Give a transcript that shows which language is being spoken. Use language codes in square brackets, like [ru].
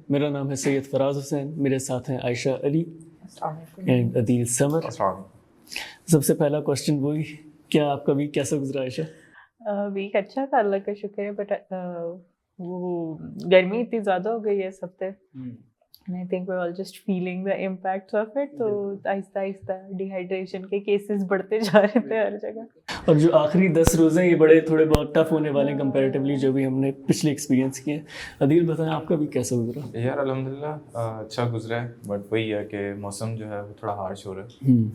[ur] میرا نام ہے سید فراز حسین، میرے ساتھ ہیں عائشہ علی اینڈ عدیل سمر. سب سے پہلا کوشچن وہی، کیا آپ کا ویک کیسا گزرا عائشہ؟ ویک اچھا تھا، اللہ کا شکر ہے، بٹ وہ گرمی اتنی زیادہ ہو گئی ہے اس ہفتے. [en] And I think we're all just feeling the impacts of it. [ur] تو آہستہ آہستہ ڈیہائیڈریشن کے کیسز بڑھتے جا رہے تھے ہر جگہ. اور جو آخری 10 روز ہیں یہ بڑے تھوڑے بہت ٹف ہونے والے ہیں کمپیریٹیولی جو بھی ہم نے پچھلے ایکسپیرینس کیے ہیں. عدیل بتائیں آپ کا بھی کیسا گزرا؟ یار الحمدللہ اچھا گزرا ہے، بٹ وہی ہے کہ موسم جو ہے وہ تھوڑا ہارش ہو رہا ہے.